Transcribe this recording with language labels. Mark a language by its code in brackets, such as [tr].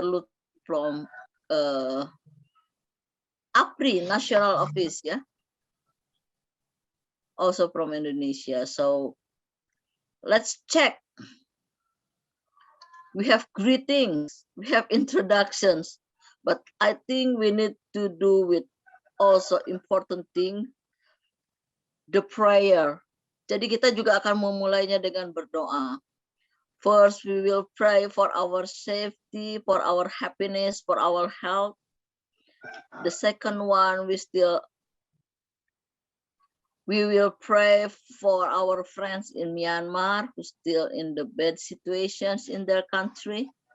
[en] Lut from APRI National Office, yeah, also from Indonesia. So let's check. We have greetings, we have introductions, but I think we need to do with also important thing, the prayer. [id] Jadi kita juga akan memulainya dengan berdoa. [en] First, we will pray for our safety, for our happiness, for our health. The second one, we will pray for our friends in Myanmar who still in the bad situations in their country.